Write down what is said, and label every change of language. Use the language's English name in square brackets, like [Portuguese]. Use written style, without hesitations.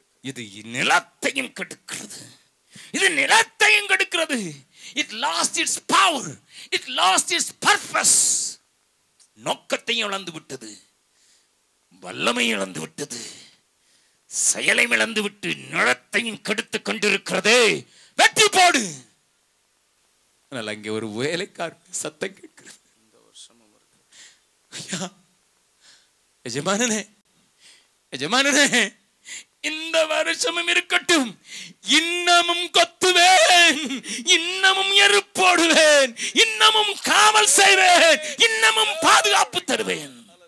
[Tamil] இது நிலத்தையும் கெடுக்கிறது, இது நிலத்தையும் கெடுக்கிறது. [English] It lost its power, it lost its purpose. [Tamil] நோக்கத்தையும் இழந்து விட்டது, வல்லமையும் இழந்து விட்டது, செயலை இழந்து விட்டு நிலத்தையும் கெடுத்து கொண்டிருக்கிறதே, வெட்டி போடு. ஆனால் அங்கே ஒரு வேலைக்காரன் சத்தம் கேட்கிறது, ஐயா, எஜமானனே, எஜமானனே, இந்த வருஷமும் இருக்கட்டும், இன்னமும் கொத்துவேன், இன்னமும் எரு போடுவேன், இன்னமும் காவல் செய்வேன், இன்னமும் பாதுகாப்பு தருவேன்.